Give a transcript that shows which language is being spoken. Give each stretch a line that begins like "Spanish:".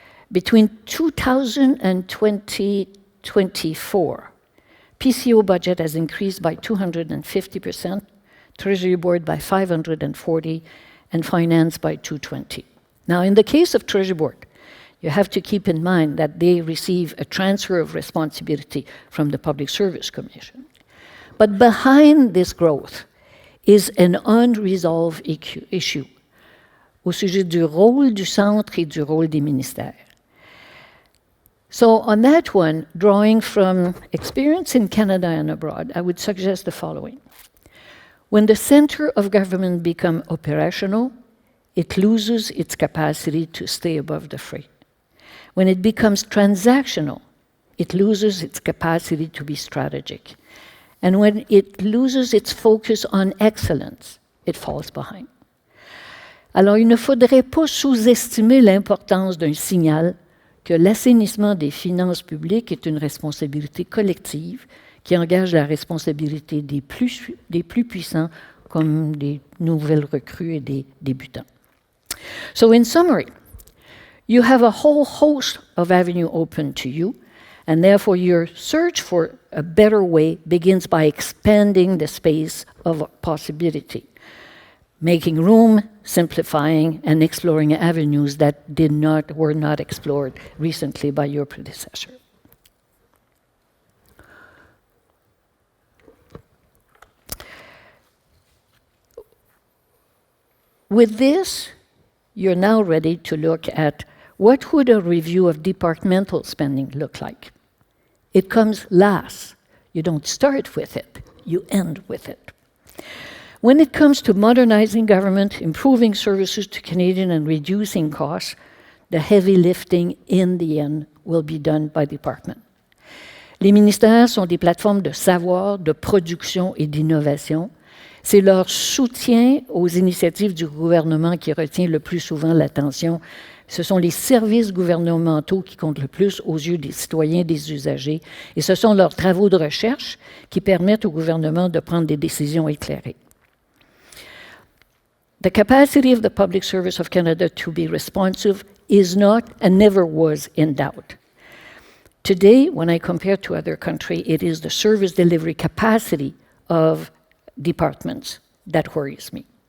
English: Between 2000 and 2024, PCO budget has increased by 250%, Treasury Board by 540%, and Finance by 220%. Now, in the case of Treasury Board, you have to keep in mind that they receive a transfer of responsibility from the Public Service Commission. But behind this growth is an unresolved issue
French: au sujet du rôle du centre et du rôle des ministères.
English: So on that one, drawing from experience in Canada and abroad, I would suggest the following. When the center of government becomes operational, it loses its capacity to stay above the fray. When it becomes transactional, it loses its capacity to be strategic. And when it loses its focus on excellence, it falls behind.
French: Alors, il ne faudrait pas sous-estimer l'importance d'un signal que l'assainissement des finances publiques est une responsabilité collective qui engage la responsabilité des plus puissants comme des nouvelles recrues et des débutants.
English: So in summary, you have a whole host of avenues open to you, and therefore your search for a better way begins by expanding the space of possibility, making room, simplifying, and exploring avenues that were not explored recently by your predecessor. With this, you're now ready to look at what would a review of departmental spending look like. It comes last. You don't start with it, you end with it. When it comes to modernizing government, improving services to Canadians and reducing costs, the heavy lifting in the end will be done by department.
French: Les ministères sont des plateformes de savoir, de production et d'innovation. C'est leur soutien aux initiatives du gouvernement qui retient le plus souvent l'attention. Ce sont les services gouvernementaux qui comptent le plus aux yeux des citoyens et des usagers, et ce sont leurs travaux de recherche qui permettent au gouvernement de prendre des décisions éclairées.
English: The capacity of the public service of Canada to be responsive is not and never was in doubt. Today, when I compare to other countries, it is the service delivery capacity of departments that worries me.